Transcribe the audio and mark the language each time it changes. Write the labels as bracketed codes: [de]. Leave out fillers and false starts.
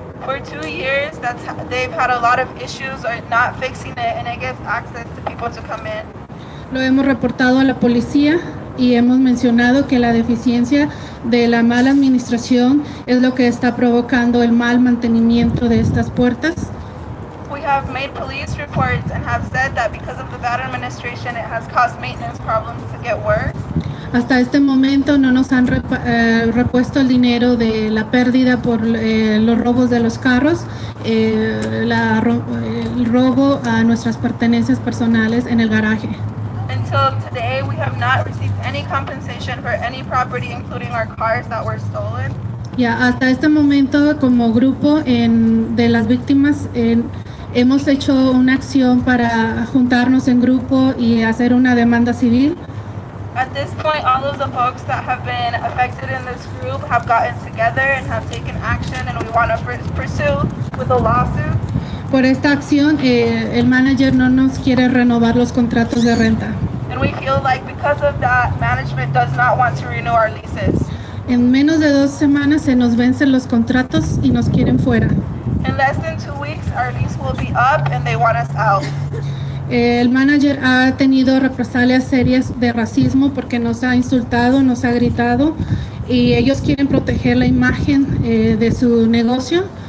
[en] For 2 years, they've had a lot of issues or not fixing it, and it gives access to people to come in. [es] Lo hemos reportado a la policía y hemos mencionado que la deficiencia de la mala administración es lo que está provocando el mal mantenimiento de estas puertas. [en] We have made police reports and have said that because of the bad administration, it has caused maintenance problems to get worse. [es] Hasta este momento no nos han repuesto el dinero de la pérdida por los robos de los carros, el robo a nuestras pertenencias personales en el garaje. [en] Until today, we have not received any compensation for any property, including our cars that were stolen. [es] Ya hasta este momento, como grupo de las víctimas, hemos hecho una acción para juntarnos en grupo y hacer una demanda civil. [en] At this point, all of the folks that have been affected in this group have gotten together and have taken action, and we want to pursue with a lawsuit. [es] Por esta acción, el manager no nos quiere renovar los contratos de renta. [en] And we feel like because of that, management does not want to renew our leases. [es] En menos de 2 semanas se nos vencen los contratos y nos quieren fuera. [en] In less than 2 weeks, our lease will be up and they want us out. [es] El manager ha tenido represalias serias de racismo porque nos ha insultado, nos ha gritado y ellos quieren proteger la imagen de su negocio.